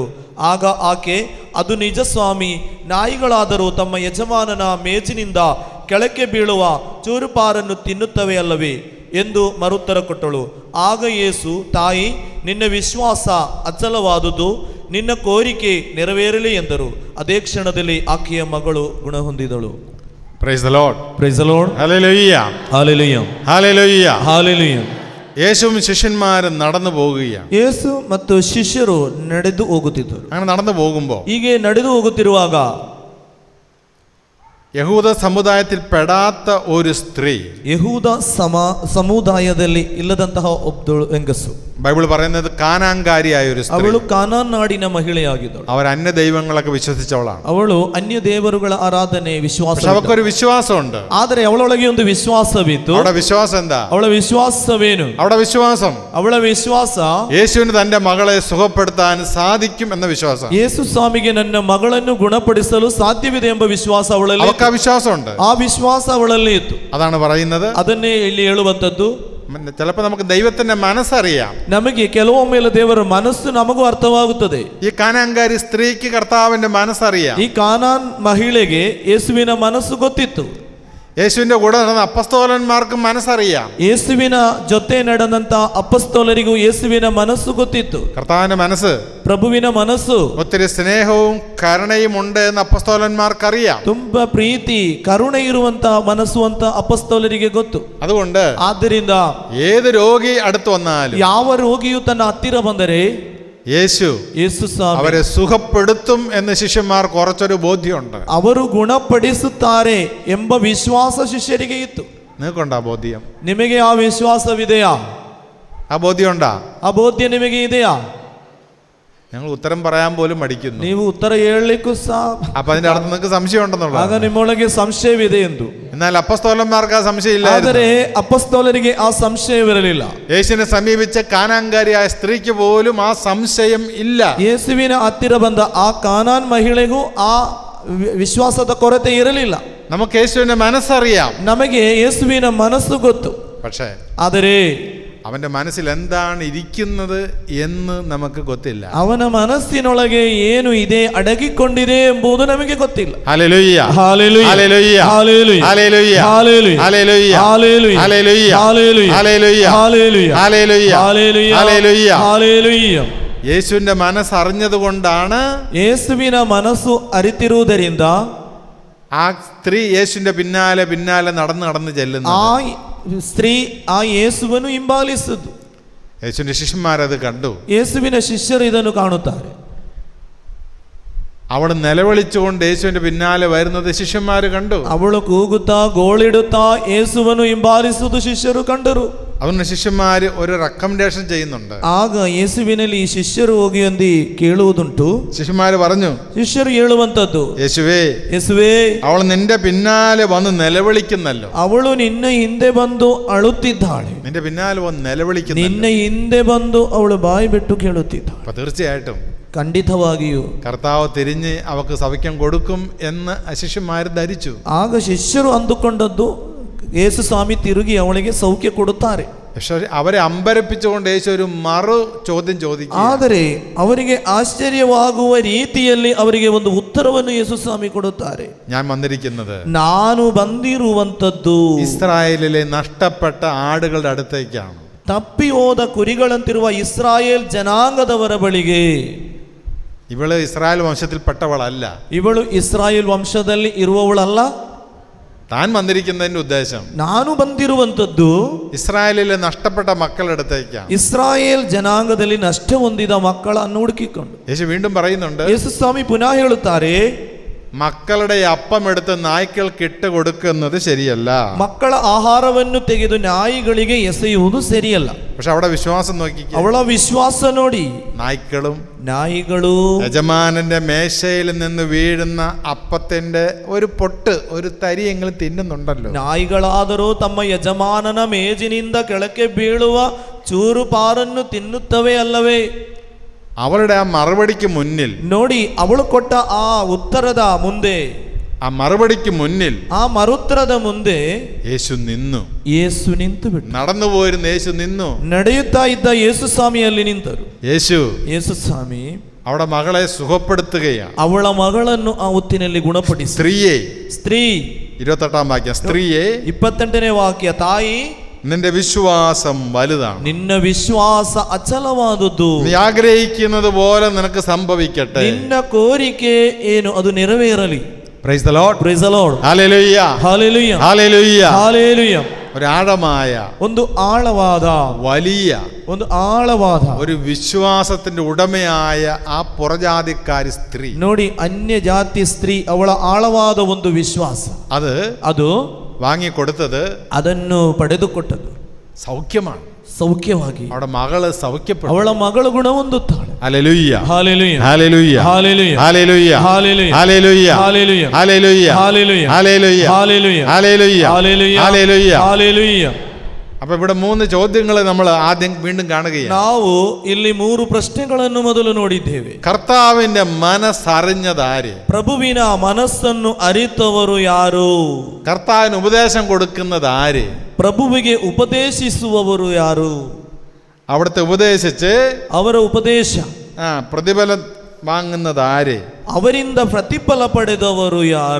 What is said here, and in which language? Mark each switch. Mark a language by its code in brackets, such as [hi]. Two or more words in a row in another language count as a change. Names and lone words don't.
[kn] ಆಗ ಆಕೆ, ಅದು ನಿಜ ಸ್ವಾಮಿ, ನಾಯಿಗಳಾದರೂ ತಮ್ಮ ಯಜಮಾನನ ಮೇಜಿನಿಂದ ಕೆಳಕ್ಕೆ ಬೀಳುವ ಚೂರುಪಾರನ್ನು ತಿನ್ನುತ್ತವೆ ಅಲ್ಲವೇ ಎಂದು ಮರುತ್ತರ ಕೊಟ್ಟಳು. ಆಗ ಯೇಸು, ತಾಯಿ, ನಿನ್ನ ವಿಶ್ವಾಸ ಅಚಲವಾದುದು, ನಿನ್ನ ಕೋರಿಕೆ ನೆರವೇರಲಿ ಎಂದರು. ಅದೇ ಕ್ಷಣದಲ್ಲಿ ಆಕೆಯ ಮಗಳು ಗುಣ ಹೊಂದಿದಳು. [en] Praise the Lord. Praise the Lord. Hallelujah. Hallelujah. Hallelujah. Hallelujah. [ml] യേശുവും ശിഷ്യന്മാരും നടന്നു പോകുകയാണ്. [kn] യേശു ಮತ್ತು ಶಿಷ್ಯರು ನಡೆದು ಹೋಗುತ್ತಿದ್ದರು. [ml] അങ്ങനെ നടന്നു പോകുമ്പോൾ [kn] ಹೀಗೆ ನಡೆದು ಹೋಗುತ್ತಿರುವಾಗ [ml] യഹൂദ സമുദായത്തിൽ പെടാത്ത ഒരു സ്ത്രീ, [kn] യഹൂദ ಸಮುದಾಯದಲ್ಲಿ ಇಲ್ಲದಂತಹ ಒಬ್ಬಳು ಹೆಂಗಸು, [ml] ബൈബിൾ പറയുന്നത് കാനാൻകാരിയായ ഒരു സ്ത്രീ, [kn] ಅವಳು ಕಾನಾನ್ ನಾಡಿನ ಮಹಿಳೆಯಾಗಿದ್ದಳು. [ml] അവർ അന്യ ദൈവങ്ങളൊക്കെ വിശ്വസിച്ചവളാണ്. [kn] ಅವಳು ಅನ್ಯ ದೇವರುಗಳ ಆರಾಧನೆ ವಿಶ್ವಾಸ, [ml] അവൾക്കൊരു വിശ്വാസമുണ്ട്. [kn] ಆದರೆ ಅವಳೊಳಗೆ ಒಂದು ವಿಶ್ವಾಸವಿತ್ತು. [ml] ಅವಳ വിശ്വാസം എന്താ? [kn] ಅವಳ ವಿಶ್ವಾಸವೇನು? [ml] അവളുടെ വിശ്വാസം, [kn] ಅವಳ ವಿಶ್ವಾಸ [ml] യേശുവിന് തന്റെ മകളെ സുഖപ്പെടുത്താൻ സാധിക്കും എന്ന വിശ്വാസം. [kn] ಯೇಸು ಸ್ವಾಮಿಗೆ ನನ್ನ ಮಗಳನ್ನು ಗುಣಪಡಿಸಲು ಸಾಧ್ಯವಿದೆ ಎಂಬ ವಿಶ್ವಾಸ ಅವಳಲ್ಲಿ, [ml] അവൾക്ക് ആ വിശ്വാസമുണ്ട്. [kn] ಆ ವಿಶ್ವಾಸ ಅವಳಲ್ಲಿ ಇತ್ತು. [ml] അതാണ് പറയുന്നത്. [kn] ಅದನ್ನೇ ಇಲ್ಲಿ ಹೇಳುವಂತದ್ದು. [ml] ചിലപ്പോൾ നമുക്ക് ദൈവത്തിന്റെ മനസ്സറിയാം. [kn] ನಮಗೆ ಕೆಲವೊಮ್ಮೆ ದೇವರ ಮನಸ್ಸು ನಮಗೂ ಅರ್ಥವಾಗುತ್ತದೆ. [ml] ഈ കാനാൻകാരി സ്ത്രീക്ക് കർത്താവിന്റെ മനസ്സറിയാം. [kn] ಈ ಕಾನಾನ್ ಮಹಿಳೆಗೆ ಯೇಸುವಿನ ಮನಸ್ಸು ಗೊತ್ತಿತ್ತು. [ml] യേശുവിന്റെ കൂടെ നടന്ന അപ്പസ്തോലന്മാർക്കും മനസ്സറിയാം. [kn] ಯೇಸುವಿನ ಜೊತೆ ನಡೆದಂತ ಅಪಸ್ತೋಲರಿಗೂ ಯೇಸುವಿನ ಮನಸ್ಸು ಗೊತ್ತಿತ್ತು. [ml] കർത്താവിന്റെ മനസ്സ്, [kn] ಪ್ರಭುವಿನ ಮನಸ್ಸು [ml] ഒത്തിരി സ്നേഹവും കരുണയും ഉണ്ട് എന്ന് അപ്പസ്തോലന്മാർക്കറിയാം. [kn] ತುಂಬಾ ಪ್ರೀತಿ ಕರುಣೆ ಇರುವಂತ ಮನಸ್ಸು ಅಂತ ಅಪಸ್ತೋಲರಿಗೆ ಗೊತ್ತು. [ml] അതുകൊണ്ട് [kn] ಆದ್ದರಿಂದ [ml] ഏത് രോഗി അടുത്ത് വന്നാലും [kn] ಯಾವ ರೋಗಿಯು ತನ್ನ ಹತ್ತಿರ ಬಂದರೆ [ml] യേശു [kn] ಸ್ವಾಮಿ [ml] അവരെ സുഖപ്പെടുത്തും എന്ന് ശിഷ്യന്മാർക്ക് കുറച്ചൊരു ബോധ്യമുണ്ട്. [kn] ಅವರು ಗುಣಪಡಿಸುತ್ತಾರೆ ಎಂಬ ವಿಶ್ವಾಸ ಶಿಷ್ಯರಿಗೆ ಇತ್ತು. [ml] നിങ്ങൾക്കുണ്ടാ ബോധ്യം? [kn] ನಿಮಗೆ ಆ ವಿಶ್ವಾಸವಿದೆಯಾ? [ml] ആ ബോധ്യം ഉണ്ടാ? [kn] ಆ ಬೋಧ್ಯ ನಿಮಗೆ ಇದೆಯಾ? [ml] ഞങ്ങൾ ഉത്തരം പറയാൻ പോലും മടിക്കുന്നു. [kn] ನೀವು ಉತ್ತರ ಹೇಳಲಿಕ್ಕೂ ಸಹ [ml] അപ്പൊ അതിന്റെ അടുത്ത് നിങ്ങൾക്ക് സംശയം [kn] ಆಗ [ml] ഉണ്ടെന്നുള്ളത്. [kn] ನಿಮ್ಮೊಳಗೆ ಸಂಶಯವಿದೆ ಎಂದು. [ml] എന്നാൽ അപ്പസ്തോലന്മാർക്ക് ആ സംശയം [kn] ಆದರೆ [ml] ഇല്ലായിരുന്നു. [kn] ಅಪಸ್ತೋಲರಿಗೆ ಆ ಸಂಶಯವಿರಲಿಲ್ಲ. [ml] യേശുവിനെ സമീപിച്ച കാനാൻകാരിയായ സ്ത്രീക്ക് പോലും ആ സംശയം ഇല്ല. [kn] ಯೇಸುವಿನ ಹತ್ತಿರ ಬಂದ ಆ ಕಾನಾನ್ ಮಹಿಳೆಗೂ ಆ ವಿಶ್ವಾಸದ ಕೊರತೆ ಇರಲಿಲ್ಲ. [ml] നമുക്ക് യേശുവിന്റെ മനസ്സറിയാം. [kn] ನಮಗೆ ಯೇಸುವಿನ ಮನಸ್ಸು ಗೊತ್ತು. [ml] പക്ഷേ [kn] ಆದರೆ [ml] അവന്റെ മനസ്സിൽ എന്താണ് ഇരിക്കുന്നത് എന്ന് നമുക്ക് ಗೊತ್ತಿಲ್ಲ. [kn] ಅವನ ಮನಸ್ಸಿನೊಳಗೆ ಏನು ಇದೆ, ಅಡಗಿಕೊಂಡಿದೆ ಎಂಬುದು ನಮಗೆ ಗೊತ್ತಿಲ್ಲ. [ml] ഹല്ലേലൂയ, ഹല്ലേലൂയ, ഹല്ലേലൂയ, ഹല്ലേലൂയ, ഹല്ലേലൂയ, ഹല്ലേലൂയ, ഹല്ലേലൂയ, ഹല്ലേലൂയ, ഹല്ലേലൂയ, ഹല്ലേലൂയ, ഹല്ലേലൂയ, ഹല്ലേലൂയ, ഹല്ലേലൂയ, ഹല്ലേലൂയ, ഹല്ലേലൂയ. ഹല്ലേലൂയ. യേശുവിന്റെ മനസ്സറിഞ്ഞതുകൊണ്ടാണ് [kn] ಯೇಸುವಿನ ಮನಸ್ಸು ಅರಿತಿರುವುದರಿಂದ [ml] ആ സ്ത്രീ യേശുവിന്റെ പിന്നാലെ പിന്നാലെ നടന്ന് ചെല്ലുന്നത്. [kn] ಆ ಸ್ತ್ರೀ ಆ ಯೇಸುವನ್ನು ಹಿಂಬಾಲಿಸಿದ್ದು. [ml] യേശുവിന്റെ ശിഷ്യന്മാരത് കണ്ടു. [kn] ಯೇಸುವಿನ ಶಿಷ್ಯರು ಇದನ್ನು ಕಾಣುತ್ತಾರೆ. [ml] അവൾ നിലവിളിച്ചുകൊണ്ട് യേശുവിന്റെ പിന്നാലെ വരുന്നത് ശിഷ്യന്മാര് കണ്ടു. [kn] ಅವಳು ಕೂಗುತ್ತಾ ಗೋಳಿಡುತ್ತಾ ಯೇಸುವನ್ನು ಹಿಂಬಾಲಿಸುವುದು ಶಿಷ್ಯರು ಕಂಡರು. [ml] അതുകൊണ്ട് ശിഷ്യന്മാര് ഒരു റെക്കമെൻഡേഷൻ ചെയ്യുന്നുണ്ട്. [kn] ಆಗ ಯೇಸುವಿನಲ್ಲಿ ಈ ಶಿಷ್ಯರು ಹೋಗಿ ಅಂದಿ ಕೇಳುವುದುಂಟು. [ml] ശിഷ്യന്മാര് പറഞ്ഞു, [kn] ಶಿಷ್ಯರು ಹೇಳುವಂತದ್ದು, [ml] യേശുവേ, [kn] ಯೇಸುವೇ, [ml] അവൾ നിന്റെ പിന്നാലെ വന്ന് നിലവിളിക്കുന്നല്ലോ. [kn] ಅವಳು ನಿನ್ನ ಹಿಂದೆ ಬಂದು ಅಳುತ್ತಿದ್ದಾಳೆ. [ml] നിന്റെ പിന്നാലെ വന്ന് നിലവിളിക്കുന്നു. [kn] ನಿನ್ನ ಹಿಂದೆ ಬಂದು ಅವಳು ಬಾಯಿ ಬಿಟ್ಟು ಕೇಳುತ್ತಿದ್ದಾಳೆ. [ml] അപ്പൊ തീർച്ചയായിട്ടും [kn] ಖಂಡಿತವಾಗಿಯೂ [ml] കർത്താവ് തിരിഞ്ഞ് അവക്ക് സൗഖ്യം കൊടുക്കും എന്ന് ശിഷ്യന്മാര് ധരിച്ചു. [kn] ಆಗ ಶಿಷ್ಯರು ಅಂದುಕೊಂಡದ್ದು ಯೇಸು ಸ್ವಾಮಿ ತಿರುಗಿ ಅವಳಿಗೆ ಸೌಖ್ಯ ಕೊಡುತ್ತಾರೆ. [ml] പക്ഷെ അവരെ അമ്പരപ്പിച്ചുകൊണ്ട് യേശു ഒരു മറു ചോദ്യം ചോദിക്കും. [kn] ಆದರೆ ಅವರಿಗೆ ಆಶ್ಚರ್ಯವಾಗುವ ರೀತಿಯಲ್ಲಿ ಅವರಿಗೆ ಒಂದು ಉತ್ತರವನ್ನು ಯೇಸು ಸ್ವಾಮಿ ಕೊಡುತ್ತಾರೆ. [ml] ഞാൻ വന്നിരിക്കുന്നത് [kn] ನಾನು ಬಂದಿರುವಂತದ್ದು [ml] ഇസ്രായേലിലെ നഷ്ടപ്പെട്ട ആടുകളുടെ അടുത്തേക്കാണ്. [kn] ತಪ್ಪಿ ಹೋದ ಕುರಿಗಳಂತಿರುವ ಇಸ್ರಾಯೇಲ್ ಜನಾಂಗದವರ ಬಳಿಗೆ. [ml] ഇവള് ഇസ്രായേൽ വംശത്തിൽപ്പെട്ടവളല്ല. [kn] ಇವಳು ಇಸ್ರಾಯೇಲ್ ವಂಶದಲ್ಲಿ ಇರುವವಳಲ್ಲ. [ml] താൻ വന്നിരിക്കുന്നതിന്റെ ഉദ്ദേശം [kn] ನಾನು ಬಂದಿರುವಂತದ್ದು [ml] ഇസ്രായേലിലെ നഷ്ടപ്പെട്ട മക്കളുടെ അടുത്തേക്കാണ്. [kn] ಇಸ್ರಾಯೇಲ್ ಜನಾಂಗದಲ್ಲಿ ನಷ್ಟ ಹೊಂದಿದ ಮಕ್ಕಳನ್ನು ಹುಡುಕಿಕೊಂಡು. [ml] യേശു വീണ്ടും പറയുന്നുണ്ട്, [kn] ಯೇಸು ಸ್ವಾಮಿ ಪುನಃ ಹೇಳುತ್ತಾರೆ, [ml] മക്കളുടെ അപ്പം എടുത്ത് നായ്ക്കൾക്ക് ഇട്ട് കൊടുക്കുന്നത് ശരിയല്ല. [kn] ಮಕ್ಕಳ ಆಹಾರವನ್ನು ತೆಗೆದು ನಾಯಿಗಳಿಗೆ ಎಸೆಯುವುದು ಸರಿಯಲ್ಲ. [ml] പക്ഷെ അവിടെ വിശ്വാസം നോക്കിക്കേ. [kn] ಅವಳ ವಿಶ್ವಾಸ ನೋಡಿ. [ml] നായ്ക്കളും യജമാനന്റെ മേശയിൽ നിന്ന് വീഴുന്ന അപ്പത്തിന്റെ ഒരു പൊട്ട്, ഒരു തരിയെങ്കിലും തിന്നുന്നുണ്ടല്ലോ. [kn] ನಾಯಿಗಳಾದರೂ ತಮ್ಮ ಯಜಮಾನನ ಮೇಜಿನಿಂದ ಕೆಳಕ್ಕೆ ಬೀಳುವ ಚೂರು ಪಾರನ್ನು ತಿನ್ನುತ್ತವೆ ಅಲ್ಲವೇ? [ml] അവളുടെ ആ മറുപടിക്ക് മുന്നിൽ, [kn] ನೋಡಿ, ಅವಳು ಕೊಟ್ಟ ಆ ಉತ್ತರದ ಮುಂದೆ, [ml] ആ മറുപടിക്ക് മുന്നിൽ, [kn] ಆ ಮರುತ್ತರದ ಮುಂದೆ [ml] യേശു നിന്നു. [kn] ಯೇಸು ನಿಂತು ಬಿಟ್ಟು, [ml] നടന്നു പോയിരുന്ന യേശു നിന്നു. [kn] ನಡೆಯುತ್ತಾ ಇದ್ದ ಯೇಸು ಸ್ವಾಮಿ ಅಲ್ಲಿ ನಿಂತರು. [ml] യേശു [kn] ಸ್ವಾಮಿ [ml] അവിടെ മകളെ സുഖപ്പെടുത്തുകയാണ്. [kn] ಅವಳ ಮಗಳನ್ನು ಆ ಹೊತ್ತಿನಲ್ಲಿ ಗುಣಪಡಿಸಿ. ಸ್ತ್ರೀ [ml] 28ാം വാക്യം, സ്ത്രീയെ [kn] 28ನೇ ವಾಕ್ಯ, ತಾಯಿ [ml] നിന്റെ വിശ്വാസം വലുതാണ്. [kn] ನಿನ್ನ ವಿಶ್ವಾಸ ಅಚಲವಾದದ್ದು. [ml] നീ ആഗ്രഹിക്കുന്നത് പോലെ നിനക്ക് സംഭവിക്കട്ടെ. [kn] ನಿನ್ನ ಕೋರಿಕೆ ಏನು ಅದು ನೆರವೇರಲಿ. [en] Praise the Lord, Praise the Lord, [ml] ഹല്ലേലൂയ, ഹല്ലേലൂയ, ഹല്ലേലൂയ, ഹല്ലേലൂയ. ഒരു ആഴമായ, [kn] ಒಂದು ಆಳವಾದ, [ml] വലിയ, [kn] ಒಂದು ಆಳವಾದ [ml] ഒരു വിശ്വാസത്തിന്റെ ഉടമയായ ആ പുറജാതിക്കാരി സ്ത്രീ. [kn] ನೋಡಿ, ಅನ್ಯ ಜಾತಿ ಸ್ತ್ರೀ, ಅವಳ ಆಳವಾದ ಒಂದು ವಿಶ್ವಾಸ, ಅದು [ml] വാങ്ങിക്കൊടുത്തത്, [kn] ಅದನ್ನು ಪಡೆದುಕೊಟ್ಟದು [ml] സൗഖ്യമാണ്. [kn] ಸೌಖ್ಯವಾಗಿ [ml] അവിടെ മകള് സൗഖ്യപ്പെട്ടു. [kn] ಅವಳ ಮಗಳು ಗುಣ ಹೊಂದುತ್ತಾಳೆ. [ml] ഹല്ലേലൂയ, ഹല്ലേലൂയ, ഹല്ലേലൂയ, ഹല്ലേലൂയ, ഹല്ലേലൂയ, ഹല്ലേലൂയ, ഹല്ലേലൂയ, ഹല്ലേലൂയ, ഹല്ലേലൂയ, ഹല്ലേലൂയ, ഹല്ലേലൂയ, ഹല്ലേലൂയ, ഹല്ലേലൂയ, ഹല്ലേലൂയ, ഹല്ലേലൂയ. ഹല്ലേലൂയ. അപ്പൊ ഇവിടെ 3 ചോദ്യങ്ങൾ നമ്മൾ ആദ്യം വീണ്ടും കാണുകയാണ്. [kn] ನಾವು ಇಲ್ಲಿ 3 ಪ್ರಶ್ನೆಗಳನ್ನು ಮೊದಲು ನೋಡಿದ್ದೇವೆ. [ml] കർത്താവിന്റെ മനസ്സറിഞ്ഞതാര്? [kn] ಪ್ರಭುವಿನ ಮನಸ್ಸನ್ನು ಅರಿತವರು ಯಾರು? [ml] കർത്താവിന് ഉപദേശം കൊടുക്കുന്നത് ആര്? [kn] ಪ್ರಭುವಿಗೆ ಉಪದೇಶಿಸುವವರು ಯಾರು? [ml] അവിടുത്തെ ഉപദേശിച്ച് [kn] ಅವರ ಉಪದೇಶ [ml] പ്രതിഫലം വാങ്ങുന്നത് ആര്? [kn] ಅವರಿಂದ ಪ್ರತಿಫಲ ಪಡೆದವರು ಯಾರು?